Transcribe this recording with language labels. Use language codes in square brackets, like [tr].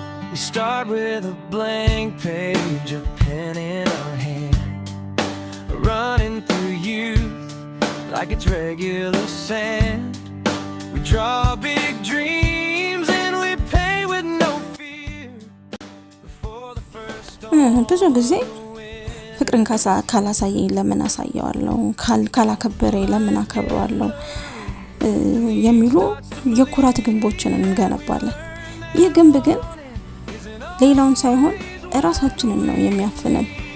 [en] We start with a blank page, a pen in our hand, running through you like it's regular sand. We draw big dreams and we pay with no fear before the first storm. [am] ብዙ ጊዜ ፍቅርን ካላሳየኝ ለምን አሳየዋለሁ፣ ካላከበረኝ ለምን አከብረዋለሁ የሚሉ የኩራት ግንቦችን እንገነባለን። ይህ ግንብ ግን ሌላውን ሳይሆን እራሳችንን ነው የሚያፍነን።